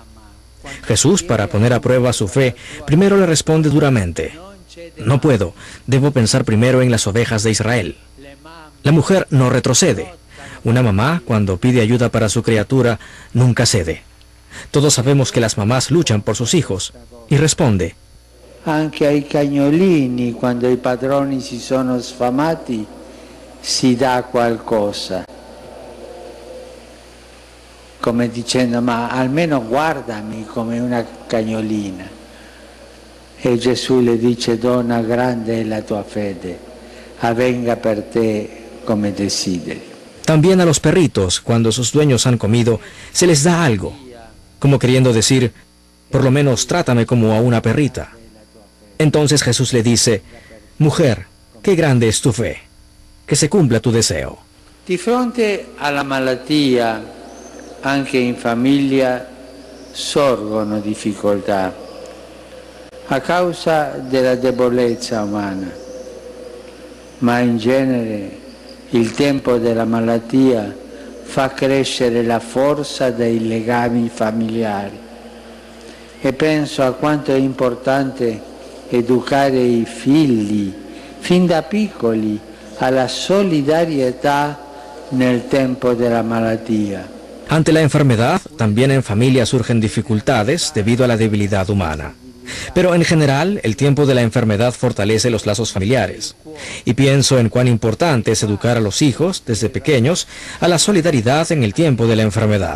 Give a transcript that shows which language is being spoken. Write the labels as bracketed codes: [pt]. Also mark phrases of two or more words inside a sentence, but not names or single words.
[es] Jesús, para poner a prueba su fe, primero le responde duramente: no puedo, debo pensar primero en las ovejas de Israel. La mujer no retrocede. Una mamá, cuando pide ayuda para su criatura, nunca cede. Todos sabemos que las mamás luchan por sus hijos, y responde: [it] anche ai cagnolini, quando i padroni si sono sfamati, si dà qualcosa. Come dicendo, ma almeno guardami come una cagnolina. E Gesù le dice: donna, grande è la tua fede, avvenga per te come desideri. [es] También a los perritos, cuando sus dueños han comido, se les da algo, como queriendo decir: por lo menos trátame como a una perrita. Entonces Jesús le dice: mujer, qué grande es tu fe, que se cumpla tu deseo. [it] Di fronte alla malattia, anche in famiglia sorgono difficoltà a causa della debolezza umana, ma in genere il tempo della malattia fa crescere la forza dei legami familiari e penso a quanto è importante educare i figli fin da piccoli alla solidarietà nel tempo della malattia. [es] Ante la enfermedad, también en familia surgen dificultades debido a la debilidad humana. Pero en general, el tiempo de la enfermedad fortalece los lazos familiares. Y pienso en cuán importante es educar a los hijos, desde pequeños, a la solidaridad en el tiempo de la enfermedad.